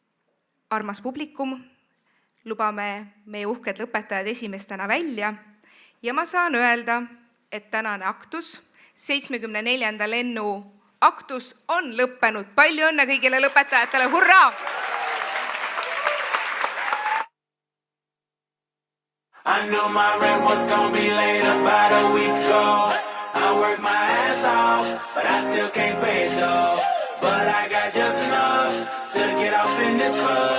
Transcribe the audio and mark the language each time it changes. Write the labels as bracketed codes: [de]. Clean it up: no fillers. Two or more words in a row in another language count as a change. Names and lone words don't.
[et] Armas publikum, lubame meie uhked lõpetajad esimestena välja ja ma saan öelda, et tänane aktus, 74. lennu aktus on lõppenud. Palju õnne kõigile lõpetajatele, hurraa! [en] I knew my rent was gonna be late about a week ago. I worked my ass off, but I still can't pay it though. But I got just enough to get off in this club.